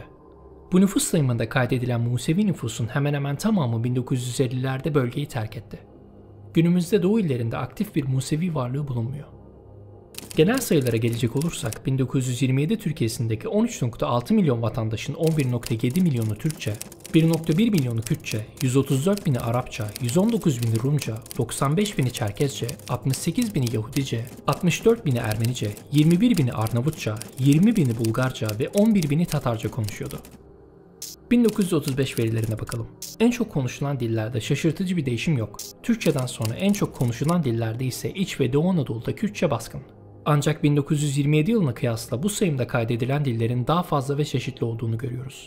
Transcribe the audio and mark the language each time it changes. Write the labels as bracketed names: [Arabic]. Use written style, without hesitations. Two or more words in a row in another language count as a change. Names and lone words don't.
[Turkish] Bu nüfus sayımında kaydedilen Musevi nüfusun hemen hemen tamamı 1950'lerde bölgeyi terk etti. Günümüzde Doğu illerinde aktif bir Musevi varlığı bulunmuyor. Genel sayılara gelecek olursak 1927 Türkiye'sindeki 13.6 milyon vatandaşın 11.7 milyonu Türkçe, 1.1 milyonu Kürtçe, 134 bini Arapça, 119 bini Rumca, 95 bini Çerkezce, 68 bini Yahudice, 64 bini Ermenice, 21 bini Arnavutça, 20 bini Bulgarca ve 11 bini Tatarca konuşuyordu. 1935 verilerine bakalım. En çok konuşulan dillerde şaşırtıcı bir değişim yok. Türkçeden sonra en çok konuşulan dillerde ise İç ve Doğu Anadolu'da Kürtçe baskın. Ancak 1927 yılına kıyasla bu sayımda kaydedilen dillerin daha fazla ve çeşitli olduğunu görüyoruz.